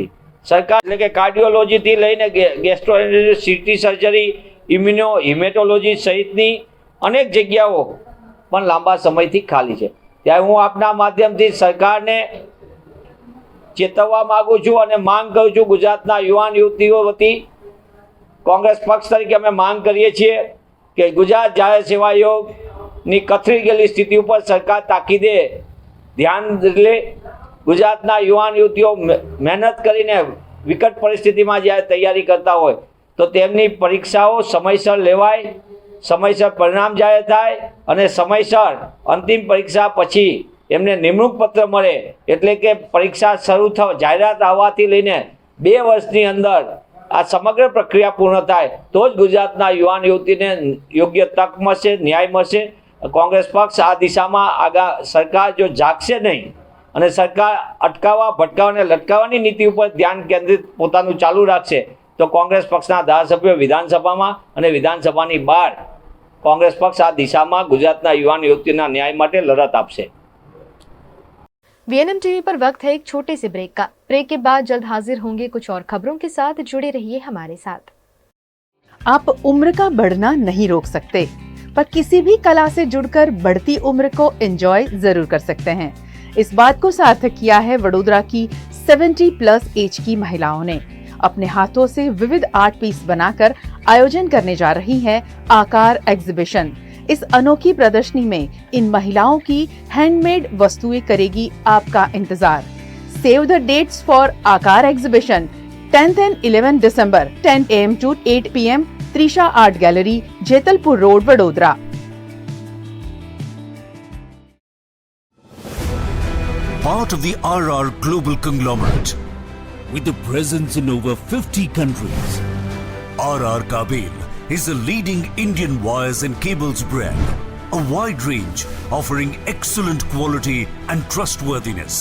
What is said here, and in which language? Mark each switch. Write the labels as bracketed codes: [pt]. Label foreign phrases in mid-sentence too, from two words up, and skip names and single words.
[gu] સરકાર એટલે કે કાર્ડિયોલોજી થી લઈને ગેસ્ટ્રોએન્ટેરોલોજી, [en] CT surgery, immuno hematology [gu] સહિતની અનેક જગ્યાઓ પણ લાંબા સમયથી ખાલી હૈ। ત્યારે હું આપના માધ્યમથી સરકારને ચેતવવા માંગું છું અને માંગ કરું છું ગુજરાતના યુવાન યુવતીઓ વતી કોંગ્રેસ પક્ષ તરીકે અમે માંગ કરીએ છીએ કે ગુજરાત જાહેર સેવા આયોગની કથળી ગયેલી સ્થિતિ પર સરકાર તાકીદે ધ્યાન લે। ગુજરાતના યુવાન યુવતીઓ મહેનત કરીને વિકટ પરિસ્થિતિમાં જ્યારે તૈયારી કરતા હોય તો તેમની પરીક્ષાઓ સમયસર લેવાય, સમયસર પરિણામ જાહેર થાય અને સમયસર અંતિમ પરીક્ષા પછી એમને નિમણૂક પત્ર મળે એટલે કે પરીક્ષા શરૂ જાહેરાત આવવાથી લઈને 2 વર્ષની અંદર આ સમગ્ર પ્રક્રિયા પૂર્ણ થાય તો જ ગુજરાતના યુવાન યુવતીને યોગ્ય તક મળશે, ન્યાય મળશે। કોંગ્રેસ પક્ષ આ દિશામાં આગા સરકાર જો જાગશે નહીં અને સરકાર અટકાવવા, ભટકાવા અને લટકાવવાની નીતિ ઉપર ધ્યાન કેન્દ્રિત પોતાનું ચાલુ રાખશે તો કોંગ્રેસ પક્ષના ધારાસભ્યો વિધાનસભામાં અને વિધાનસભાની બહાર કોંગ્રેસ પક્ષ આ દિશામાં ગુજરાતના યુવાન યુવતીના ન્યાય માટે લડત આપશે। [hi] VNM टीवी पर वक्त है एक छोटे से ब्रेक का। ब्रेक के बाद जल्द हाजिर होंगे कुछ और खबरों के साथ, जुड़े रहिए हमारे साथ। आप उम्र का बढ़ना नहीं रोक सकते, पर किसी भी कला से जुड़कर बढ़ती उम्र को एंजॉय जरूर कर सकते हैं। इस बात को सार्थक किया है वडोदरा की 70+ एज की महिलाओं ने। अपने हाथों से विविध [en] art piece [hi] बनाकर आयोजन करने जा रही है आकार एग्जीबिशन। इस अनोखी प्रदर्शनी में इन महिलाओं की हैंडमेड वस्तुएं करेगी आपका इंतजार। [en] save the dates for आकार एग्जीबिशन 10th and 11th December 10 AM to 8 PM त्रिशा आर्ट गैलरी, जेतलपुर रोड, वडोदरा। Part of the RR Global Conglomerate with a presence in over 50 countries. RR Kabel is a leading Indian wires and cables brand, a wide range offering excellent quality and trustworthiness.